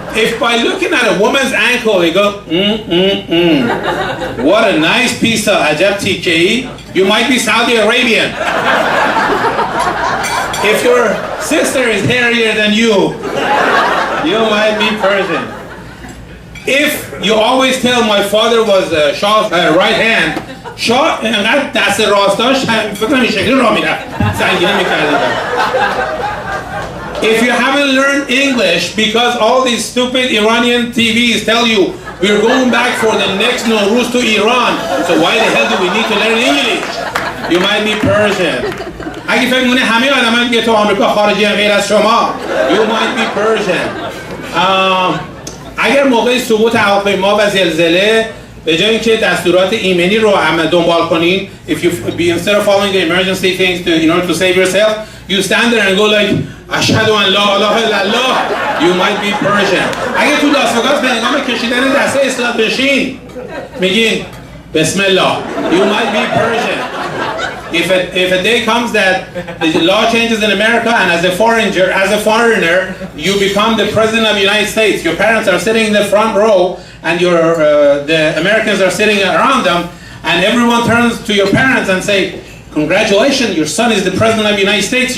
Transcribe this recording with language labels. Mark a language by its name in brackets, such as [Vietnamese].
[English] If by looking at a woman's ankle you go, what a nice piece of ajab TKE, you might be Saudi Arabian. If your sister is hairier than you might be Persian. If you always tell my father was Shah's right hand, Shah [Persian] انقدر دست راست داشت فکر کنم این شکلی راه میرفت سنگینه میکردن. [English] If you haven't learned English because all these stupid Iranian TVs tell you we're going back for the next Nowruz to Iran, so why the hell do we need to learn English? You might be Persian. [Persian] اگه فکر مونه همه آدمان که تو آمریکا خارجی غیر از شما, [English] you might be Persian. [Persian] اگر موقع سقوط هواپیما و زلزله به جای اینکه دستورات ایمنی رو هم دنبال کنین, [English] if you instead of following the emergency things in order to save yourself, you stand there and go like [Arabic] اشهد ان لا اله الا الله, [English] you might be Persian. [Persian] اگه تو لاس وگاس به هنگام کشیدن دسته اصلاح بشین میگین بسم الله, [English] you might be Persian. If a day comes that the law changes in America and as a foreigner, you become the president of the United States. Your parents are sitting in the front row and the Americans are sitting around them, and everyone turns to your parents and say, congratulations, your son is the president of the United States.